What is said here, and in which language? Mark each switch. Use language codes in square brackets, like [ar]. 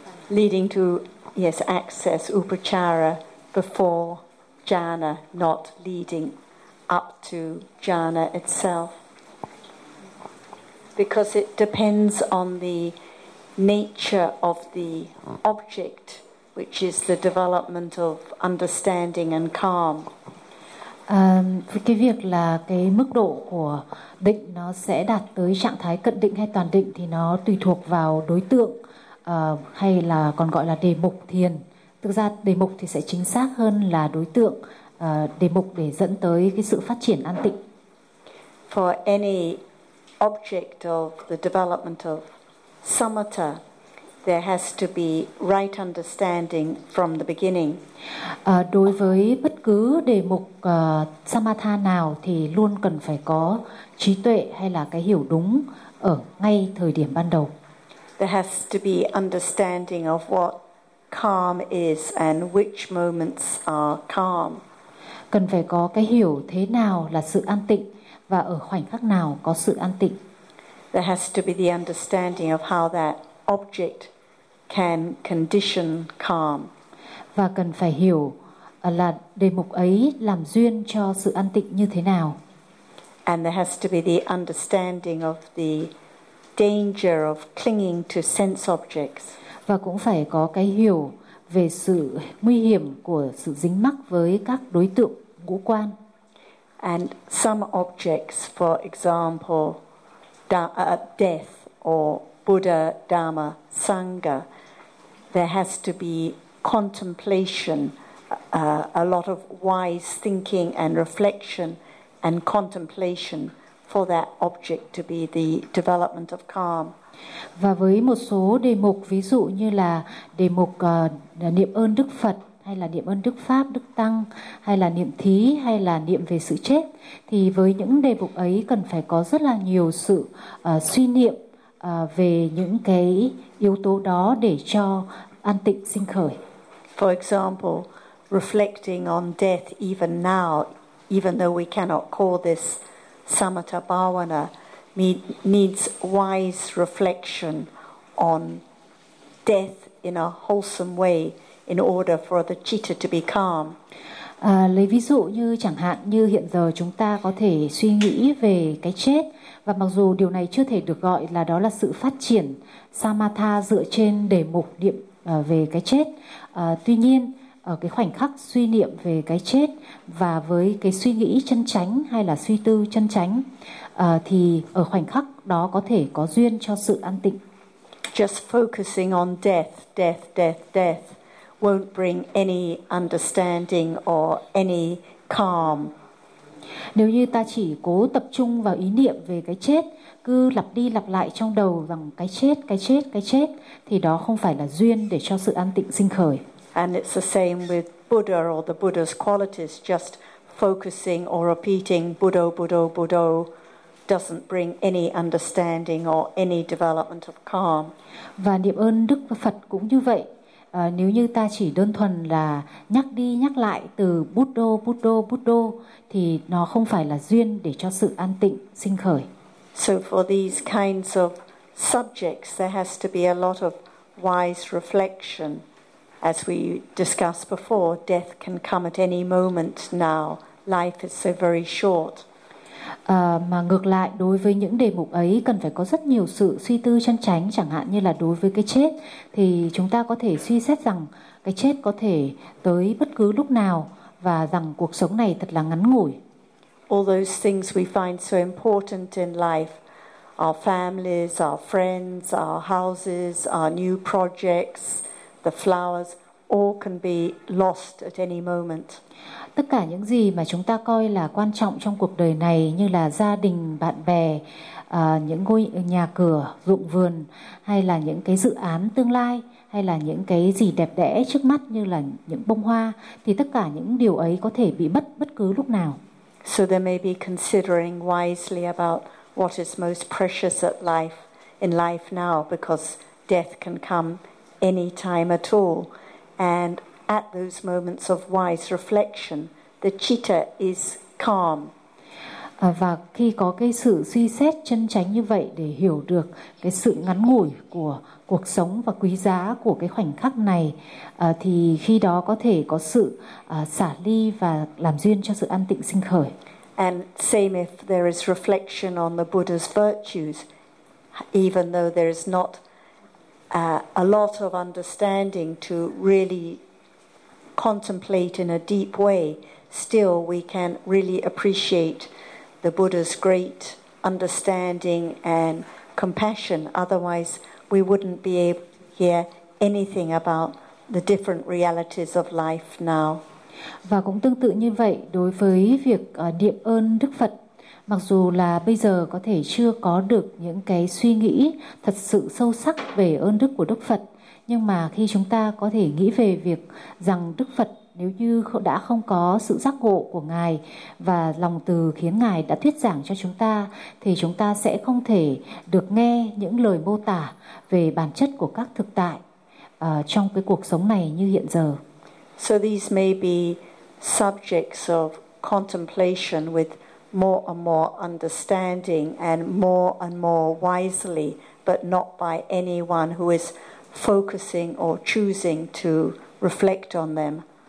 [en] Leading to, yes, access upachara before jhana, not leading up to jhana itself. Because it depends on the nature of the object, which is the development of understanding and calm. [vi] Cái việc là cái mức độ của định nó sẽ đạt tới trạng thái cận định hay toàn định thì nó tùy thuộc vào đối tượng hay là còn gọi là đề mục thiền. Thực ra đề mục thì sẽ chính xác hơn là đối tượng, đề mục để dẫn tới cái sự phát triển an tịnh. [en] For any object of the development of samatha, there has to be right understanding from the beginning. [vi] Đối với bất cứ đề mục samatha nào thì luôn cần phải có trí tuệ hay là cái hiểu đúng ở ngay thời điểm ban đầu. [en] There has to be understanding of what calm is and which moments are calm. [vi] Cần phải có cái hiểu thế nào là sự an tịnh và ở khoảnh khắc nào có sự an tịnh. [en] There has to be the understanding of how that object can condition calm. [vi] Và cần phải hiểu là đề mục ấy làm duyên cho sự an tịnh như thế nào. [en] And there has to be the understanding of the danger of clinging to sense objects. [vi] Và cũng phải có cái hiểu về sự nguy hiểm của sự dính mắc với các đối tượng ngũ quan. [en] And some objects, for example, death or Buddha, Dharma, Sangha, there has to be contemplation, a lot of wise thinking and reflection and contemplation for that object to be the development of calm. [vi] Và với một số đề mục, ví dụ như là đề mục niệm ơn Đức Phật, hay là niệm ơn Đức Pháp, Đức Tăng, hay là niệm thí, hay là niệm về sự chết, thì với những đề mục ấy cần phải có rất là nhiều sự suy niệm về những cái yếu tố đó để cho an tịnh sinh khởi. [en] For example, reflecting on death even now, even though we cannot call this samatha bhavana, needs wise reflection on death in a wholesome way in order for the citta to be calm. [vi] Lấy ví dụ như chẳng hạn như hiện giờ chúng ta có thể suy nghĩ về cái chết, và mặc dù điều này chưa thể được gọi là đó là sự phát triển samatha dựa trên đề mục niệm về cái chết, tuy nhiên ở cái khoảnh khắc suy niệm về cái chết và với cái suy nghĩ chân chánh hay là suy tư chân chánh, thì ở khoảnh khắc đó có thể có duyên cho sự an tịnh. [en] Just focusing on death, death, death, death won't bring any understanding or any calm. [vi] Nếu như ta chỉ cố tập trung vào ý niệm về cái chết, cứ lặp đi lặp lại trong đầu rằng cái chết, cái chết, cái chết, thì đó không phải là duyên để cho sự an tịnh sinh khởi. [en] And it's the same with Buddha or the Buddha's qualities. Just focusing or repeating Buddha, Buddha, Buddha doesn't bring any understanding or any development of calm. [vi] Và niệm ơn Đức Phật cũng như vậy. Nếu như ta chỉ đơn thuần là nhắc đi nhắc lại từ Buddha, Buddha, Buddha, thì nó không phải là duyên để cho sự an tịnh sinh khởi. [en] So for these kinds of subjects, there has to be a lot of wise reflection. As we discussed before, death can come at any moment now. Life is so very short. [vi] Mà ngược lại, đối với những đề mục ấy cần phải có rất nhiều sự suy tư chân chánh, chẳng hạn như là đối với cái chết, thì chúng ta có thể suy xét rằng cái chết có thể tới bất cứ lúc nào và rằng cuộc sống này thật là ngắn ngủi. [en] All those things we find so important in life, our families, our friends, our houses, our new projects, the flowers, all can be lost at any moment. [vi] Tất cả những gì mà chúng ta coi là quan trọng trong cuộc đời này, như là gia đình, bạn bè, những ngôi nhà cửa, ruộng vườn, hay là những cái dự án tương lai, hay là những cái gì đẹp đẽ trước mắt như là những bông hoa, thì tất cả những điều ấy có thể bị mất bất cứ lúc nào. [en] So they may be considering wisely about what is most precious at life, in life now, because death can come any time at all. And at those moments of wise reflection, the citta is calm. [vi] Và khi có cái sự suy xét chân chánh như vậy để hiểu được cái sự ngắn ngủi của cuộc sống và quý giá của cái khoảnh khắc này, thì khi đó có thể có sự xả ly và làm duyên cho sự an tịnh sinh khởi. [en] And same if there is reflection on the Buddha's virtues, even though there is not a lot of understanding to really contemplate in a deep way, still we can really appreciate the Buddha's great understanding and compassion. Otherwise, we wouldn't be able to hear anything about the different realities of life now. [vi] Và cũng tương tự như vậy, đối với việc niệm ơn Đức Phật, mặc dù là bây giờ có thể chưa có được những cái suy nghĩ thật sự sâu sắc về ơn đức của Đức Phật, nhưng mà khi chúng ta có thể nghĩ về việc rằng Đức Phật nếu như đã không có sự giác ngộ của Ngài và lòng từ khiến Ngài đã thuyết giảng cho chúng ta, thì chúng ta sẽ không thể được nghe những lời mô tả về bản chất của các thực tại trong cái cuộc sống này như hiện giờ. [en] So these may be subjects of contemplation with more and more understanding and more wisely, but not by anyone who is focusing or choosing to reflect on them.